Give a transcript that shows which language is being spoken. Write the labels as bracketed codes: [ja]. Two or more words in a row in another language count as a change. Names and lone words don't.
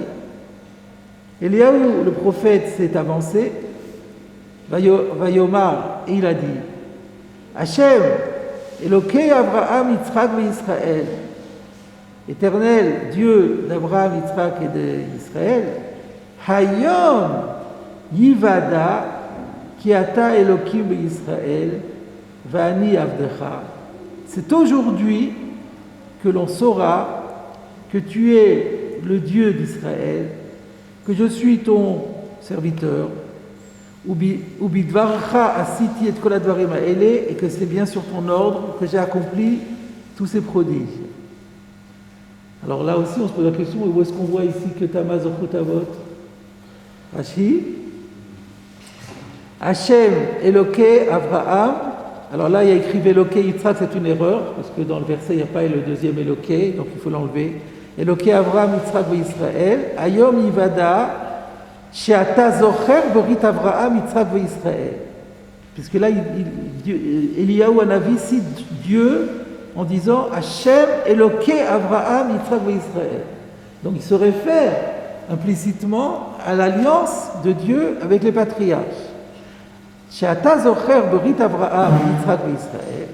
[fr] Eliyahu, le prophète, s'est avancé, Vayomar, et il a dit [he] ה' אלוקי אברהם, [fr] Yitzhak et Israël, Éternel Dieu d'Abraham, Yitzhak et d'Israël, [he] היום יודע כי אתה אלהים ישראל ואני עבדך. [fr] C'est aujourd'hui que l'on saura que tu es le Dieu d'Israël, que je suis ton serviteur, [he] ובדברך עשיתי את כל הדברים האלה, [fr] et que c'est bien sur ton ordre que j'ai accompli tous ces prodiges. Alors là aussi, on se pose la question, où est-ce qu'on voit ici que [he] תמה זכות אבות? Rashi, ה' אלוקי אברהם. [fr] Alors là, il y a écrit [he] אלוקי יצחק, [fr] c'est une erreur, parce que dans le verset, il n'y a pas le deuxième Elokei, donc il faut l'enlever. [he] אלוקי אברהם יצחק וישראל היום יודע שאתה זוכר ברית אברהם יצחק וישראל. [fr] Puisque là, Eliyahu Hanavi cite Dieu en disant [he] ה' אלוקי אברהם, [fr] Yitzhak et Israël. Donc il se réfère implicitement à l'alliance de Dieu avec les patriarches. [he] שאתה זוכר ברית אברהם יצחק וישראל.